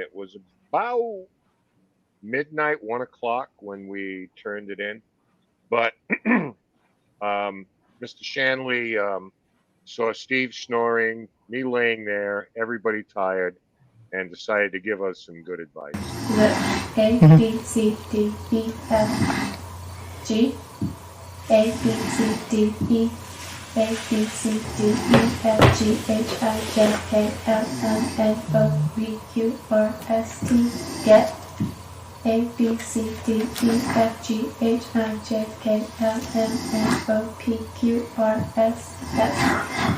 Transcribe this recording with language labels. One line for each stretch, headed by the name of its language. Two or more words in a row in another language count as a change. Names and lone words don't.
English: It was about midnight, 1 o'clock when we turned it in. But Mr. Shanley saw Steve snoring, me laying there, everybody tired, and decided to give us some good advice. A, B, C, D, E, F, G, A, B, C, D, E, A, B, C, D, E, F, G, H, I, J, K, L, M, N, O, P, Q, R, S, T, get. A, B, C, D, E, F, G, H, I, J, K, L, M, N, O, P, Q, R, S, S.